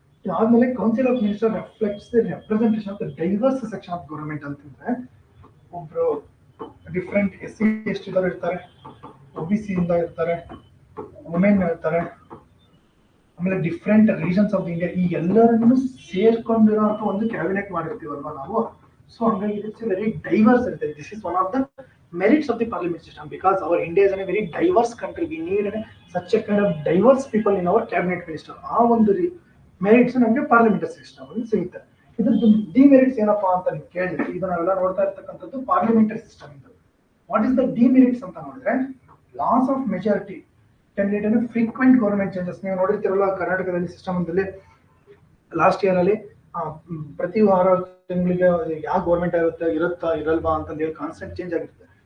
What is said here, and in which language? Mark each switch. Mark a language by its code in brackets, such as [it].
[kn] ಇದಾದ್ಮೇಲೆ [en] council of minister reflects the representation of the diverse section of government [kn] ಅಂತಂದ್ರೆ ಒಬ್ರು different SC/ST ಇರ್ತಾರೆ, OBC ಇಂದ ಇರ್ತಾರೆ, ವುಮೆನ್ ಇರ್ತಾರೆ, ಆಮೇಲೆ ಡಿಫ್ರೆಂಟ್ ರೀಜನ್ಸ್ ಆಫ್ ಇಂಡಿಯಾ, ಈ ಎಲ್ಲರನ್ನು ಸೇರ್ಕೊಂಡಿರೋ ಒಂದು ಕ್ಯಾಬಿನೆಟ್ ಮಾಡಿರ್ತೀವಲ್ವಾ ನಾವು. ಸೊ ಹಂಗಾಗಿ [en] it's very diverse [kn] ಇರುತ್ತೆ. [en] This is one of the merits of the parliament system because our India is a very diverse country. We need such a kind of diverse people in our cabinet minister. [kn] ಆ ಒಂದು merits ನಮಗೆ parliamentary system ಅಲ್ಲಿ ಸಿಗುತ್ತೆ. ಇದ್ರದ್ದು demerits ಏನಪ್ಪಾ ಅಂತ ನೀವು ಕೇಳಿದ್ರೆ, ಇದು ನಾವೆಲ್ಲ ನೋಡ್ತಾ ಇರ್ತಕ್ಕಂಥದ್ದು ಪಾರ್ಲಿಮೆಂಟರಿ ಸಿಸ್ಟಮ್ ಇದು. [en] what is the demerits [kn] ಅಂತ ನೋಡಿದ್ರೆ, [en] Loss of majority can lead to frequent government changes. [kn] ನೀವು ನೋಡಿರ್ತೀರಲ್ಲ ಕರ್ನಾಟಕದಲ್ಲಿ ಸಿಸ್ಟಮ್ ಅಲ್ಲಿ ಲಾಸ್ಟ್ ಇಯರ್ ಅಲ್ಲಿ ಪ್ರತಿ 6 ತಿಂಗಳಿಗೆ ಯಾವ ಗೌರ್ಮೆಂಟ್ ಇರುತ್ತಾ ಇರಲ್ವಾ ಅಂತ ಹೇಳಿ ಕಾನ್ಸ್ಟೆಂಟ್ ಚೇಂಜ್ ಆಗಿರುತ್ತೆ.